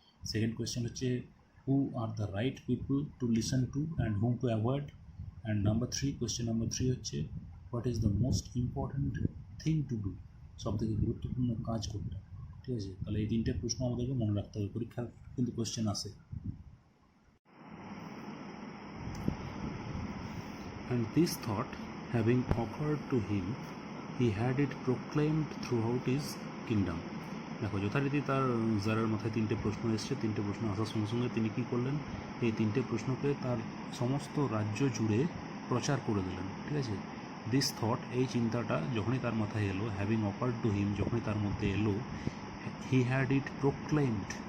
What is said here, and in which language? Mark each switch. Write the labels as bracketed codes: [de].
[en] Second question হচ্ছে who are the right people to listen to and whom to avoid. And number three, question number three হচ্ছে what is the most important thing to do, [bn] সবথেকে গুরুত্বপূর্ণ কাজ কোনটা। ঠিক আছে, তাহলে এই তিনটে প্রশ্ন আমাদেরকে মনে রাখতে হবে, পরীক্ষার কিন্তু কোয়েশ্চেন আসে। [en] And this thought having occurred to him, he had it proclaimed throughout his kingdom. [bn] দেখো, যথারীতি তার জারের মাথায় তিনটে প্রশ্ন এসছে, তিনটে প্রশ্ন আসার সঙ্গে সঙ্গে তিনি কী করলেন, এই তিনটে প্রশ্নকে তার সমস্ত রাজ্য জুড়ে প্রচার করে দিলেন। ঠিক আছে, [en] this thought, [bn] এই চিন্তাটা যখনই তার মাথায় এলো, [en] having occurred to him, [bn] যখনই তার মধ্যে এলো, [en] He had it proclaimed.